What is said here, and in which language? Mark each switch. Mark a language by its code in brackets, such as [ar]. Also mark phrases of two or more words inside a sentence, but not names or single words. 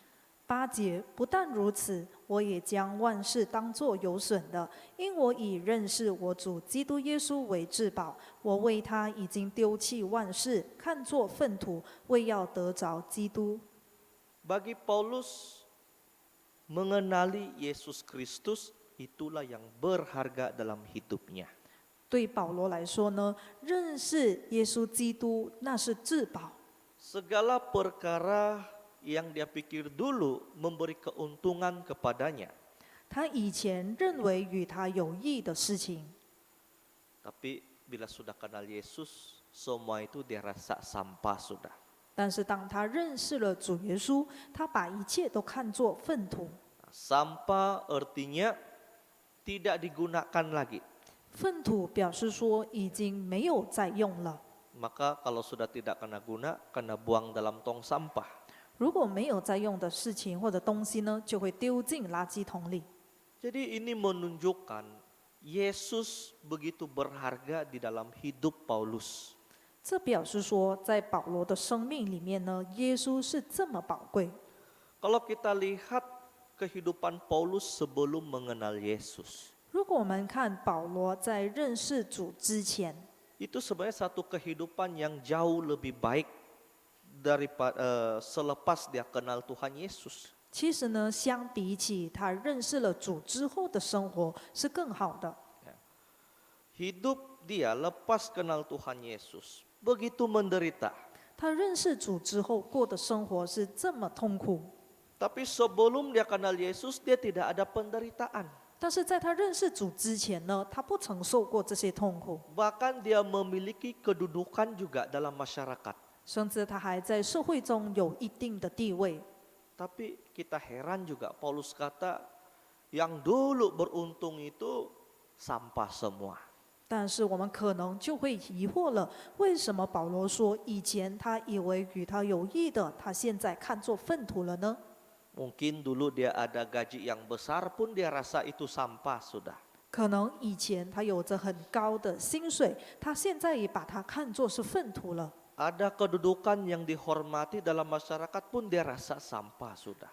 [zh] 8 节，不但如此，我也将万事当作有损的，因我以认识我主基督耶稣为至宝。我为他已经丢弃万事，看作粪土，为要得着基督。 [ms] Bagi Paulus, mengenali Yesus Kristus itulah yang berharga dalam hidupnya. [zh] 对保罗来说呢，认识耶稣基督那是至宝。 [ms] Segala perkara yang dia pikir dulu memberi keuntungan kepadanya. [zh] 他以前认为与他有益的事情， [ms] Tapi bila sudah kenal Yesus, semua itu dia rasa sampah sudah. [zh] 但是当他认识了主耶稣，他把一切都看作粪土。 [ms] Sampah artinya tidak digunakan lagi. [zh] 粪土表示说已经没有再用了。 [ms] Maka kalau sudah tidak kena guna, kena buang dalam tong sampah. [zh] 如果没有再用的事情或者东西呢，就会丢进垃圾桶里。 [ms] Jadi ini menunjukkan Yesus begitu berharga di dalam hidup Paulus. [zh] 这表示说，在保罗的生命里面呢，耶稣是这么宝贵。 [ms] Kalau kita lihat kehidupan Paulus sebelum mengenal Yesus, [zh] 如果我们看保罗在认识主之前， [ms] itu sebenarnya satu kehidupan yang jauh lebih baik daripada selepas dia kenal Tuhan Yesus. [zh] 其实呢，相比起他认识了主之后的生活是更好的。 [ms] Hidup dia lepas kenal Tuhan Yesus begitu menderita. [zh] 他认识主之后过的生活是这么痛苦， [ms] Tapi sebelum dia kenal Yesus, dia tidak ada penderitaan. [zh] 但是在他认识主之前呢，他不曾受过这些痛苦， [ms] Bahkan dia memiliki kedudukan juga dalam masyarakat. [zh] 甚至他还在社会中有一定的地位。 [ms] Tapi kita heran juga, Paulus kata, yang dulu beruntung itu sampah semua. [zh] 但是我们可能就会疑惑了，为什么保罗说以前他以为与他有益的，他现在看作粪土了呢？ [ms] Mungkin dulu dia ada gaji yang besar pun dia rasa itu sampah sudah. [zh] 可能以前他有着很高的薪水，他现在也把它看作是粪土了。 [ms] ada kedudukan yang dihormati dalam masyarakat pun dia rasa sampah sudah.